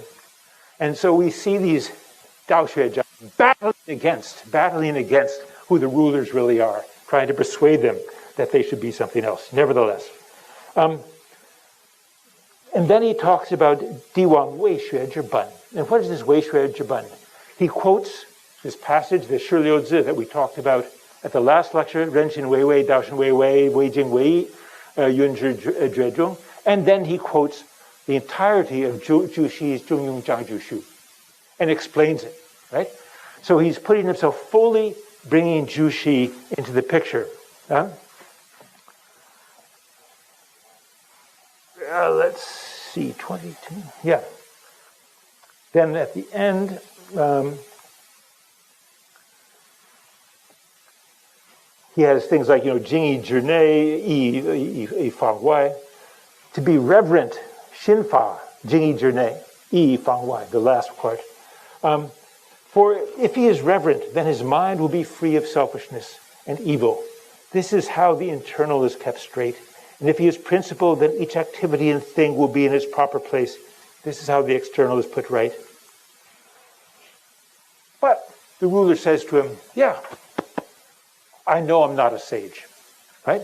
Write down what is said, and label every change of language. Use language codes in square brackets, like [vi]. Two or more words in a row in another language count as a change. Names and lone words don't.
[en] And so we see these Daoxue battling against who the rulers really are, trying to persuade them that they should be something else. Nevertheless. And then he talks about [zh] 帝王为学之本. [en] And what is this [zh] 为学之本? [en] He quotes this passage, the [zh] 十六字 [en] that we talked about at the last lecture, [zh] 人心惟危，道心惟微，惟精惟, 允执厥中. [en] And then he quotes the entirety of Jushi's Zhongyong Zhangjushu and explains it, right? So he's putting himself fully bringing Jushi into the picture. Let's see, 22. Yeah. Then at the end, he has things like, [zh] 敬以直内，义以方外. [en] To be reverent, [zh] 心法，敬以直内，义以方外, [en] the last part. For if he is reverent, then his mind will be free of selfishness and evil. This is how the internal is kept straight. And if he is principled, then each activity and thing will be in its proper place. This is how the external is put right. But the ruler says to him, yeah, I know I'm not a sage, right?